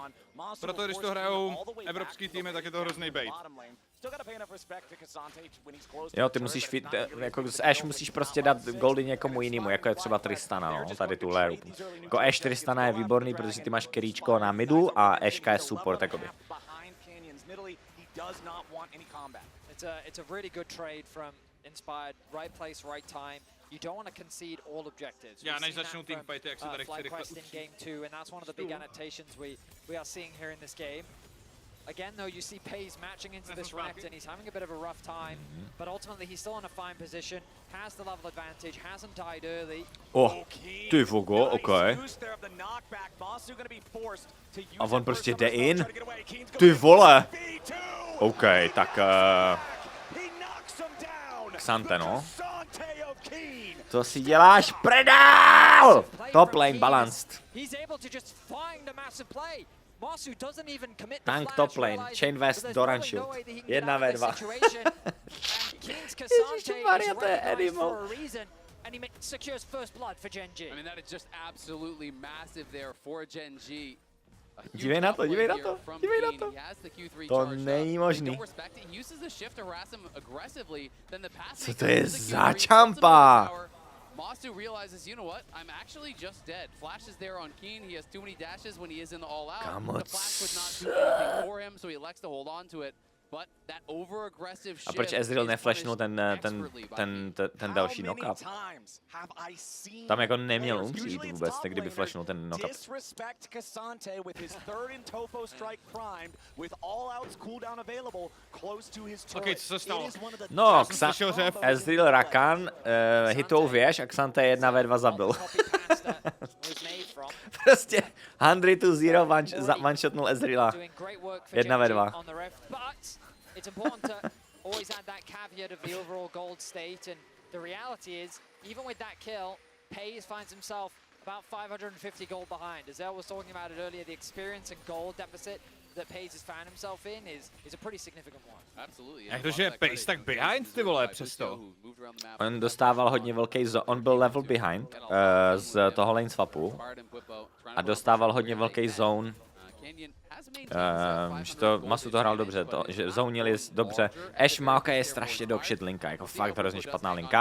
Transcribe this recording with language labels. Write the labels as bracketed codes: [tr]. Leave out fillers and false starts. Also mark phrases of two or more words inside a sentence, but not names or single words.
[cs] Proto když to hrajou evropský týmy, tak je to hrozný bait. Jo, ty musíš, jako z Ashe musíš prostě dát goldy někomu jinému, jako je třeba Tristana, no, tady tu léru. Jako Ashe Tristana je výborný, protože ty máš keríčko na midu a Ashka je support, jakoby. [en] It's a really good trade from Inspired. Right place, right time. You don't want to concede all objectives. [cs] Já než začnou team fighty, jak se tady chci rychle... [en] in game 2, and that's one of the big annotations we are seeing here in this game. Again, though, you see Pays matching into this Renekton. He's having a bit of a rough time, but ultimately he's still in a fine position, has the level advantage, hasn't died early. [cs] Oh, ty vogo, ok. A on prostě jde in? Ty vole! Ok, tak... Xante, no. Co si děláš, predál? [en] Top lane balanced. Tank top lane, Chain West, Doran Shield. [cs] 1v2. Ježišmarja, to je animal. [en] And he secures first blood for Gen.G. I mean, that is just absolutely massive there for Gen.G. [cs] Dívej na to, dívej na to, dívej na to. To není možný. Co to je za čampa? [en] Masu realizes, you know what? I'm actually just dead. Flash is there on Keen. He has too many dashes when he is in the all-out. The flash would not do anything for him, so he elects to hold on to it. But that over-aggressive shift. [cs] A proč Ezreal neflashnul ten další knockup? Tam jako neměl umřít vůbec, tak kdyby flashnul ten knockup. Ok, co se stalo? No, Ezreal Rakan hitou věž a Xante 1v2 zabil. Prostě 100 to 0 one-shotnul Ezreala 1v2. [en] It's important to always add that caveat of the overall gold state, and the reality is, even with that kill, Pays finds himself About 550 gold behind. As Zell was talking about it earlier, the experience and gold deficit that Pace has found himself in is a pretty significant one. Absolutely. [cs] Jak to, že je Pace tak behind, ty vole, přesto. On dostával hodně velký on byl level behind z toho lane swapu a dostával hodně velký zone. Že to Masu to hrál dobře, že zonili dobře. Ash Maoka je strašně dogshit linka, jako fakt hrozně špatná linka.